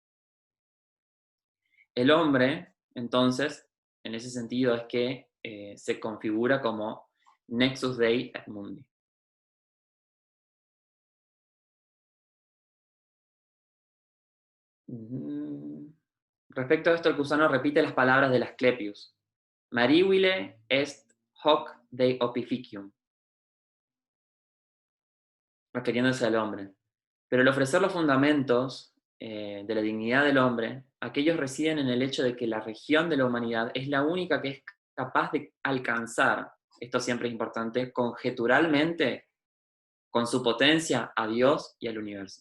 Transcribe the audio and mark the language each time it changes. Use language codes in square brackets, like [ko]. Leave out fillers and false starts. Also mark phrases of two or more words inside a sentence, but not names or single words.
[es] El hombre, entonces, en ese sentido es que se configura como [la] Nexus Dei et Mundi. [es] Respecto a esto, el cusano repite las palabras del Asclepius. [la] Marivile est hoc Dei opificium, [es] refiriéndose al hombre. Pero el ofrecer los fundamentos de la dignidad del hombre, aquellos residen en el hecho de que la región de la humanidad es la única que es capaz de alcanzar, esto siempre es importante, conjeturalmente, con su potencia, a Dios y al universo.